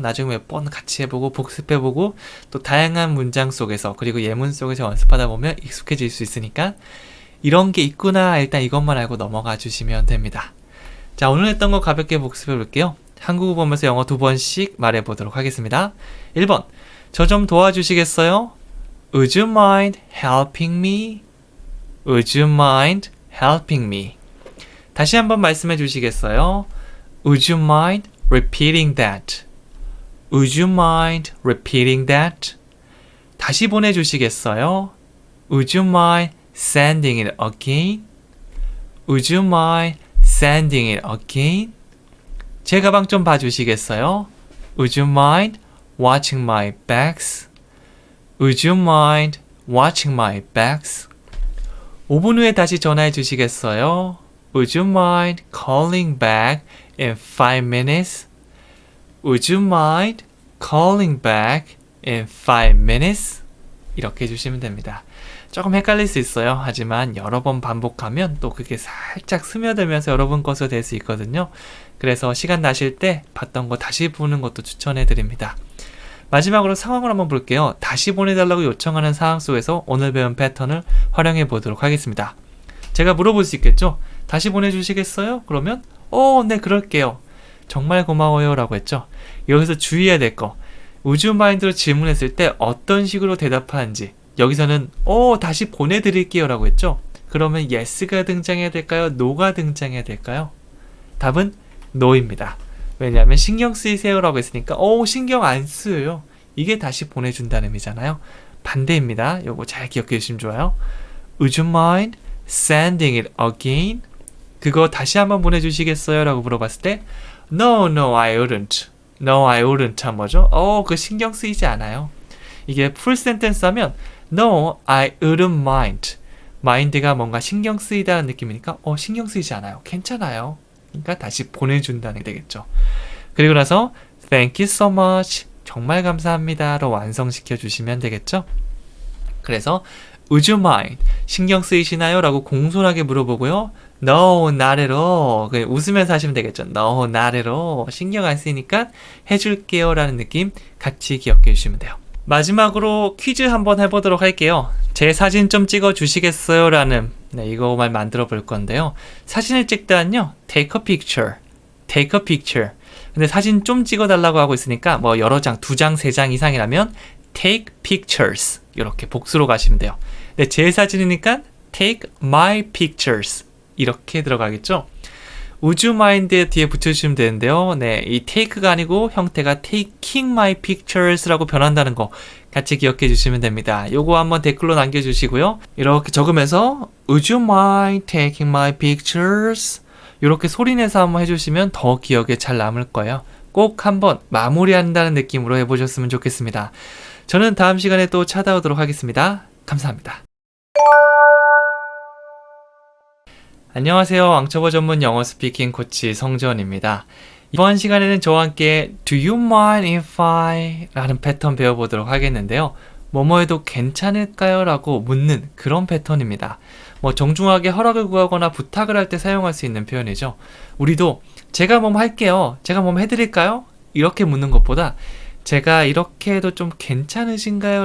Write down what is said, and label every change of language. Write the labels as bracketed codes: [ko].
[ko] 나중에 몇 번 같이 해보고 복습해보고 또 다양한 문장 속에서 그리고 예문 속에서 연습하다 보면 익숙해질 수 있으니까 이런 게 있구나 일단 이것만 알고 넘어가 주시면 됩니다. 자, 오늘 했던 거 가볍게 복습해 볼게요. 한국어 보면서 영어 2번씩 말해보도록 하겠습니다. 1번, 저 좀 도와주시겠어요? [en] Would you mind helping me? Would you mind helping me? [ko] 다시 한번 말씀해 주시겠어요? [en] Would you mind repeating that? Would you mind repeating that? [ko] 다시 보내주시겠어요? [en] Would you mind sending it again? Would you mind sending it again? [ko] 제 가방 좀 봐주시겠어요? [en] Would you mind watching my bags? Would you mind watching my bags? [ko] 5분 후에 다시 전화해 주시겠어요? [en] Would you mind calling back in 5 minutes? Would you mind calling back in 5 minutes? [ko] 이렇게 해주시면 됩니다. 조금 헷갈릴 수 있어요. 하지만 여러 번 반복하면 또 그게 살짝 스며들면서 여러분 것으로 될 수 있거든요. 그래서 시간 나실 때 봤던 거 다시 보는 것도 추천해 드립니다. 마지막으로 상황을 한번 볼게요. 다시 보내달라고 요청하는 상황 속에서 오늘 배운 패턴을 활용해 보도록 하겠습니다. 제가 물어볼 수 있겠죠? 다시 보내주시겠어요? 그러면 네, 그럴게요. 정말 고마워요 라고 했죠. 여기서 주의해야 될 거, [en] Would you mind [ko] 로 질문했을 때 어떤 식으로 대답하는지. 여기서는 다시 보내드릴게요 라고 했죠. 그러면 yes가 등장해야 될까요? no가 등장해야 될까요? 답은 no입니다. 왜냐하면 신경 쓰이세요 라고 했으니까 신경 안 쓰여요. 이게 다시 보내준다는 의미잖아요. 반대입니다. 요거 잘 기억해 주시면 좋아요. [en] Would you mind sending it again? [ko] 그거 다시 한번 보내주시겠어요? 라고 물어봤을 때 [en] No, no, I wouldn't. No, I wouldn't [ko] 한 뭐죠? 그 신경 쓰이지 않아요. 이게 [en] full sentence [ko] 하면 [en] No, I wouldn't mind. [ko] mind가 뭔가 신경 쓰이다는 느낌이니까 신경 쓰이지 않아요. 괜찮아요. 그러니까 다시 보내준다는 게 되겠죠. 그리고 나서 [en] Thank you so much. [ko] 정말 감사합니다로 완성시켜 주시면 되겠죠. [en] 그래서 Would you mind? [ko] 신경 쓰이시나요? 라고 공손하게 물어보고요. [en] No, not at all. [ko] 그냥 웃으면서 하시면 되겠죠. [en] No, not at all. [ko] 신경 안 쓰이니까 해줄게요 라는 느낌 같이 기억해 주시면 돼요. 마지막으로 퀴즈 한번 해보도록 할게요. 제 사진 좀 찍어 주시겠어요? 라는 이거만 만들어 볼 건데요. 사진을 찍다는요. [en] Take a picture. Take a picture. [ko] 근데 사진 좀 찍어 달라고 하고 있으니까 뭐 여러 장, 2장, 3장 이상이라면 [en] take pictures. [ko] 이렇게 복수로 가시면 돼요. 근데 제 사진이니까 [en] take my pictures. [ko] 이렇게 들어가겠죠. [en] Would you mind [ko] 뒤에 붙여주시면 되는데요. 네, 이 take가 아니고 형태가 [en] taking my pictures [ko] 라고 변한다는 거 같이 기억해 주시면 됩니다. 요거 한번 댓글로 남겨주시고요. 이렇게 적으면서 [en] Would you mind taking my pictures? [ko] 이렇게 소리내서 한번 해주시면 더 기억에 잘 남을 거예요. 꼭 한번 마무리한다는 느낌으로 해보셨으면 좋겠습니다. 저는 다음 시간에 또 찾아오도록 하겠습니다. 감사합니다. 안녕하세요. 앙초보 전문 영어 스피킹 코치 성재원입니다. 이번 시간에는 저와 함께 [en] Do you mind if I? [ko] 라는 패턴 배워보도록 하겠는데요. 뭐뭐 해도 괜찮을까요? 라고 묻는 그런 패턴입니다. 정중하게 허락을 구하거나 부탁을 할 때 사용할 수 있는 표현이죠. 우리도 제가 뭐뭐 할게요. 제가 뭐뭐 해드릴까요? 이렇게 묻는 것보다 제가 이렇게 해도 좀 괜찮으신가요?